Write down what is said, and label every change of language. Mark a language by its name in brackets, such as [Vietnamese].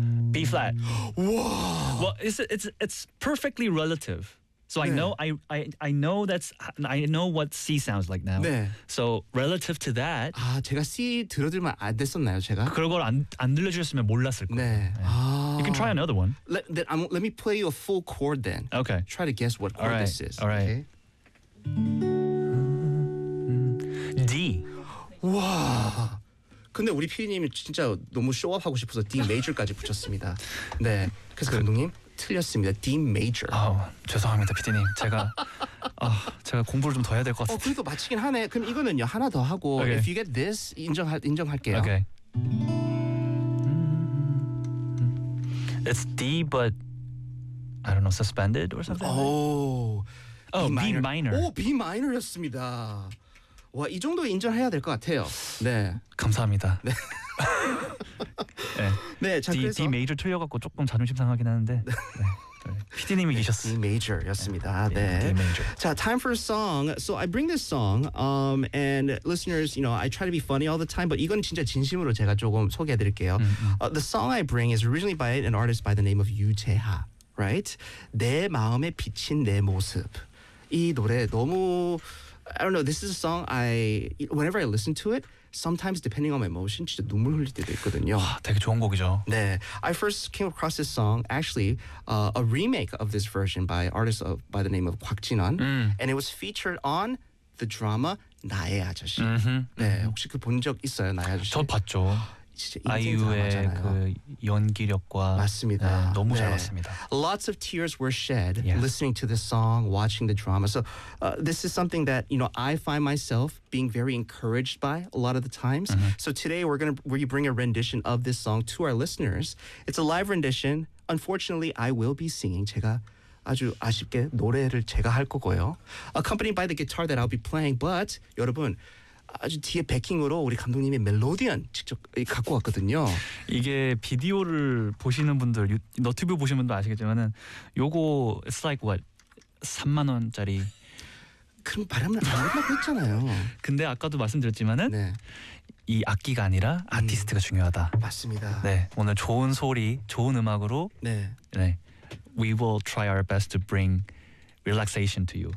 [English] B flat. Wow. Well, it's perfectly relative. So [Korean] 네. [English] I know what C sounds like now. [Korean] 네. [English] So relative to that. [Korean] 아 제가 C 들어들면 안 됐었나요 제가? 그런 걸 안 들려주셨으면 몰랐을 거예요. 네. 네. 아. [English] You can try another one. Let me play you a full chord then. Okay. Try to guess what chord right. this is. All right. D. [Korean] 와. 근데 우리 피디님이 진짜 너무 쇼업하고 싶어서 D major까지 붙였습니다. 네. 그래서 감독님. 틀렸습니다. D major. 아, 죄송합니다, 피디님. 제가 공부를 좀 더 해야 될 것 같아요. 그래도 맞히긴 하네. 그럼 이거는요 하나 더 하고 [English] okay. If you get this, [Korean] 인정할게요. [English] Okay. It's D, but I don't know, suspended or something. Oh, B minor. [Korean] Oh, B minor였습니다. 와, 이 정도 인정해야 될 것 같아요. 네, 감사합니다. 네. 네, D, D major 틀려갖고 조금 자존심 상하긴 하는데 PD님이 이기셨어요. 네, D major였습니다. 네. 네. D major. [English] 자, time for a song. So I bring this song, and listeners, you know, I try to be funny all the time, but [Korean] 이건 진짜 진심으로 제가 조금 소개해드릴게요. [English] The song I bring is originally by an artist by the name of 유재하, right? [Korean] 내 마음에 비친 내 모습. 이 노래 너무 [English] I don't know. This is a song whenever I listen to it, sometimes depending on my emotion, [Korean] 진짜 눈물 흘릴 때도 있거든요. 와, 되게 좋은 곡이죠. 네. [English] I first came across this song, actually, a remake of this version by artist by the name of 곽진원. And it was featured on the drama 나의 아저씨. Mm-hmm. [Korean] 네. 혹시 그 본 적 있어요, 나의 아저씨? 저 봤죠. 진짜 인생 드라마잖아요. 아이유의 그 연기력과 맞습니다. 네, 너무 네. 잘 봤습니다. [English] Lots of tears were shed yeah. listening to this song, watching the drama. So this is something that you know I find myself being very encouraged by a lot of the times. Mm-hmm. So today we're gonna bring a rendition of this song to our listeners. It's a live rendition. Unfortunately, I will be singing. [Korean] 제가 아주 아쉽게 노래를 제가 할 거고요. [English] Accompanied by the guitar that I'll be playing. But [Korean] 여러분. 아주 뒤에 백킹으로 우리 감독님의 멜로디언 직접 갖고 왔거든요. 이게 비디오를 보시는 분들, 너튜브 보시는 분들 아시겠지만은 요거 [English] it's like what? [Korean] 3만 원짜리. 그럼 바람을 안 한다고 했잖아요. 근데 아까도 말씀드렸지만은 네. 이 악기가 아니라 아티스트가 중요하다. 맞습니다. 네, 오늘 좋은 소리, 좋은 음악으로 네. [English] 네. We will try our best to bring relaxation to you.